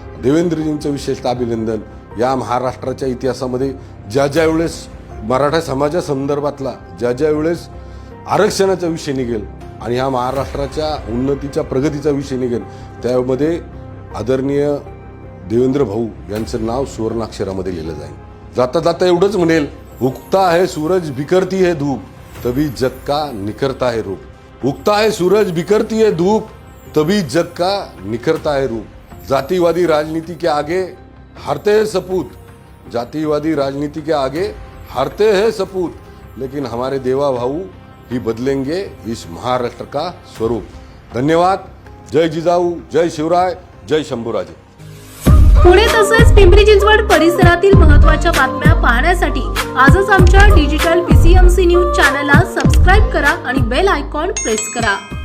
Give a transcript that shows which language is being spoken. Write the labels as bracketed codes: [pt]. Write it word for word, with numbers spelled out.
[mr] देवेंद्रजींचं विशेषतः अभिनंदन. या महाराष्ट्राच्या इतिहासामध्ये ज्या ज्या वेळेस मराठा समाजासंदर्भातला ज्या ज्या वेळेस आरक्षणाचा विषय निघेल आणि हा महाराष्ट्राच्या उन्नतीच्या प्रगतीचा विषय निघेल त्यामध्ये आदरणीय देवेंद्र भाऊ यांचं नाव सुवर्णाक्षरामध्ये लिहिलं जाईल. जाता जाता एवढंच म्हणेल, [hi] उगता है सूरज बिखरती है धूप तभी जग का निखरता है रूप. उगता है सूरज बिखरती है धूप तभी जग का निखरता है रूप. जातिवादी राजनीति के आगे हारते हैं सपूत, जातिवादी राजनीति के आगे हारते हैं सपूत, लेकिन हमारे देवा भाऊ ही बदलेंगे इस महाराष्ट्र का स्वरूप. [mr] धन्यवाद. जय जिजाऊ, जय शिवराय, जय शंभूराजे. पुणे तसेच पिंपरी चिंचवड परिसरातील महत्त्वाच्या बातम्या पाहण्यासाठी आजच आमच्या डिजिटल पीसीएमसी न्यूज चॅनलला सबस्क्राईब करा आणि बेल आयकॉन प्रेस करा.